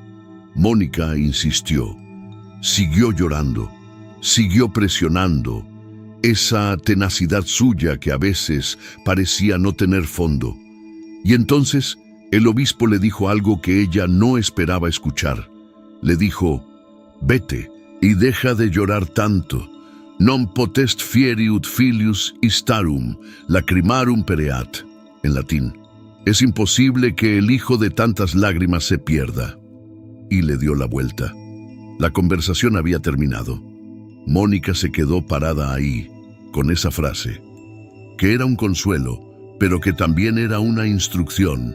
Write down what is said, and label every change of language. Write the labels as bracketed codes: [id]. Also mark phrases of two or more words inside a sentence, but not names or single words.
[es] Mónica insistió, siguió llorando, siguió presionando, esa tenacidad suya que a veces parecía no tener fondo. Y entonces el obispo le dijo algo que ella no esperaba escuchar. Le dijo: «Vete y deja de llorar tanto. [la] Non potest fieri ut filius istarum, lacrimarum pereat», [es] en latín. Es imposible que el hijo de tantas lágrimas se pierda. Y le dio la vuelta. La conversación había terminado. Mónica se quedó parada ahí, con esa frase, que era un consuelo, pero que también era una instrucción.